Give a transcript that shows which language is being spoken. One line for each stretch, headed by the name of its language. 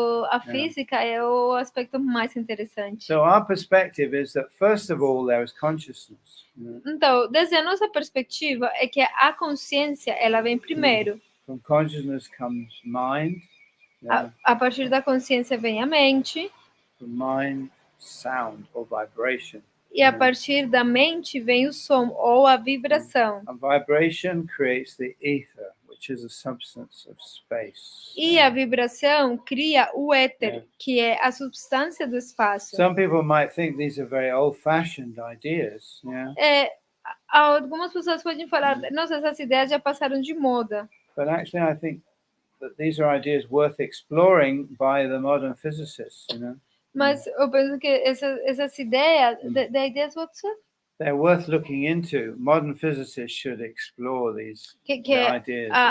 Portuguese: A física é o aspecto mais interessante.
English: So our perspective is that first of all there is consciousness.
Portuguese: Então, desde a nossa perspectiva é que a consciência ela vem primeiro.
English: From consciousness comes mind.
Portuguese: A partir da consciência vem a mente.
English: From mind, sound or vibration.
Portuguese: E a partir da mente vem o som ou a vibração.
English: A vibration creates the ether, which is a substance of space.
Portuguese: E a vibração cria o éter, que é a substância do espaço.
English: Some people might think these are very old-fashioned ideas.
Portuguese: Algumas pessoas podem falar, nossa, essas ideias já passaram de moda.
English: But actually, I think that these are ideas worth exploring by the modern physicists.
Portuguese: Mas eu penso que essas ideias,
English: the ideas what's it? They're worth looking into. Modern physicists should explore these ideas.